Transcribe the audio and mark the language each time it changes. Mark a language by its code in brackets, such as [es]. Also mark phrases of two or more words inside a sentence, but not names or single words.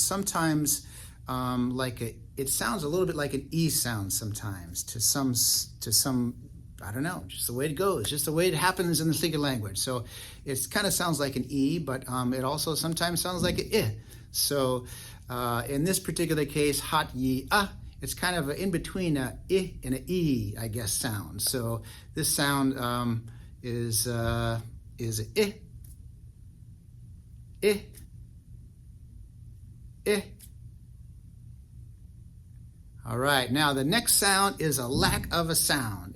[en] Sometimes it sounds a little bit like an E sound sometimes to some, I don't know, just the way it goes, just the way it happens in the Tlingit language. So it kind of sounds like an E, but it also sometimes sounds like an I. So in this particular case, [tli] haat yi-á, [en] it's kind of in between an I and an E, I guess, sound. So this sound is an I, I, I. All right, now the next sound is a lack of a sound.